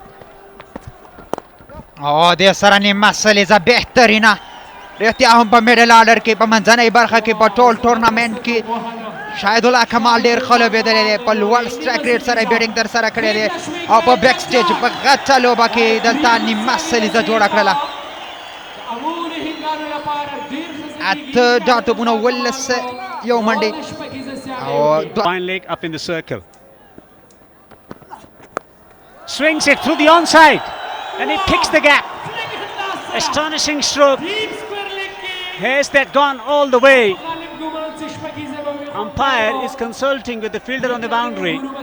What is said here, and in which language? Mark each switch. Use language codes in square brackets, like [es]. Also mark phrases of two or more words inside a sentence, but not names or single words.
[ps] او دې سره نیمه سلیزه بهترینه رښتیا هم په [en] middle order [ps] کې په منځنۍ برخه کې په ټول ټورنامنټ کې شاهد الله کمال ډېر ښه لوبېدلی دی په لوړ [en] strike rate [ps] سره بیټینګ ترسره کړی دی او په [en] back stage [ps] په غټه لوبه کې دلته نیمه سلیزه جوړه کړله 8 ډاټونه 11 یو منډې او [en] Fine leg up in the circle. Swings it through the onside and he picks the gap. Astonishing stroke. Has that gone all the way? Umpire is consulting with the fielder on the boundary.